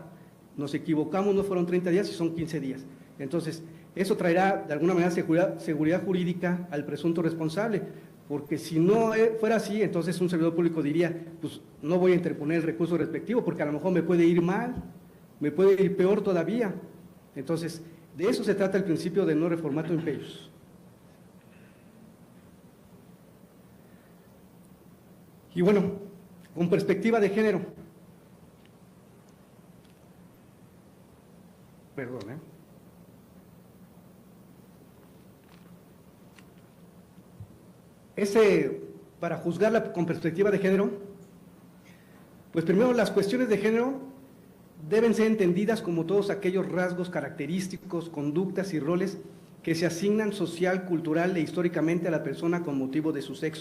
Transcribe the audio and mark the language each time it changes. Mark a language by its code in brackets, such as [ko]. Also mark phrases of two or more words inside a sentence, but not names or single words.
[es] Nos equivocamos, no fueron 30 días y son 15 días. Entonces, eso traerá de alguna manera seguridad jurídica al presunto responsable, porque si no fuera así, entonces un servidor público diría, pues no voy a interponer el recurso respectivo, porque a lo mejor me puede ir mal, me puede ir peor todavía. Entonces, de eso se trata el principio de [la] no reformato in peius. [es] Y bueno, con perspectiva de género. Perdón, para juzgarla con perspectiva de género, pues primero las cuestiones de género deben ser entendidas como todos aquellos rasgos característicos, conductas y roles que se asignan social, cultural e históricamente a la persona con motivo de su sexo.